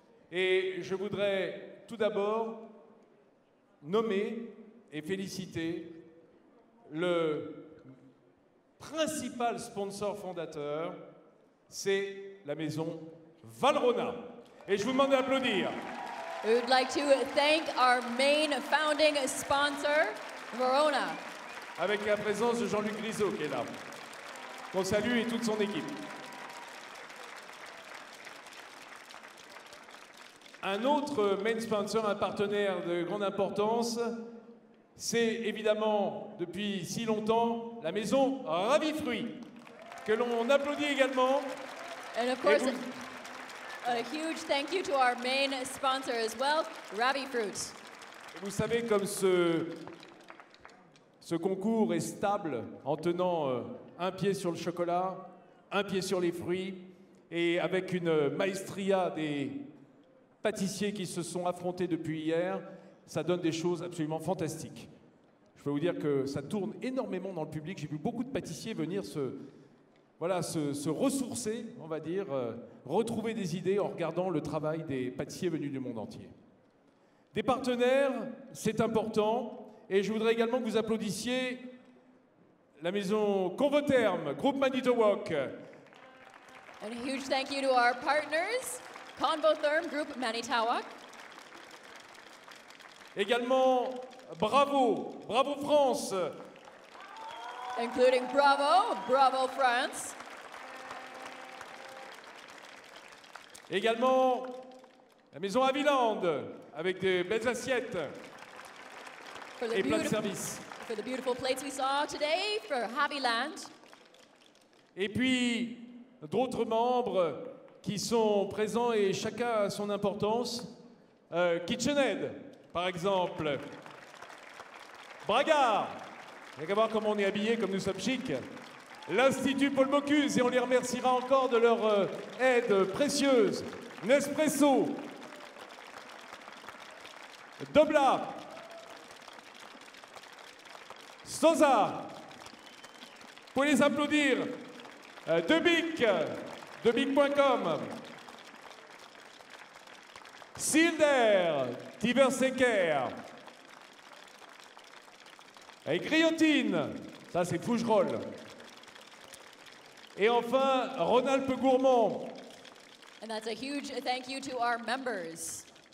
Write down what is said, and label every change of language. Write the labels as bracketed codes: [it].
[fr] Et je voudrais tout d'abord nommer et féliciter le principal sponsor fondateur, c'est la maison Valrhona. Et je vous demande d'applaudir. [en] We would like to thank our main founding sponsor, Verona. [fr] Avec la présence de Jean-Luc Grisot qui est là, qu'on salue et toute son équipe. Un autre [en] main sponsor, [fr] un partenaire de grande importance, c'est évidemment depuis si longtemps la maison Ravifruit, que l'on applaudit également. [en] And of course, a huge thank you to our main sponsor as well, Ravifruit. [fr] Vous savez, comme ce concours est stable en tenant un pied sur le chocolat, un pied sur les fruits, et avec une maestria des pâtissiers qui se sont affrontés depuis hier, ça donne des choses absolument fantastiques. Je peux vous dire que ça tourne énormément dans le public. J'ai vu beaucoup de pâtissiers venir se ressourcer, on va dire, retrouver des idées en regardant le travail des pâtissiers venus du monde entier. Des partenaires, c'est important. Et je voudrais également que vous applaudissiez la maison Convotherm, groupe Manitowoc. [en] And a huge thank you to our partners, Convotherm Group Manitowoc. [fr] Également, Bravo France. [en] Including Bravo France. [fr] Également, la maison Haviland, avec des belles assiettes et plats de service. [en] For the beautiful plates we saw today for Haviland. [fr] Et puis, d'autres membres qui sont présents et chacun a son importance. KitchenAid, par exemple. Bragard. Vous allez voir comment on est habillés, comme nous sommes chics. L'Institut Paul Bocuse, et on les remerciera encore de leur aide précieuse. Nespresso. Dobla. Sosa. Vous pouvez les applaudir. Debic, debic.com. Silder, Tiversecker. Et Griotine, ça c'est Fougerolles. Et enfin, Rhône-Alpes Gourmand. [en] And that's a huge thank you to our members.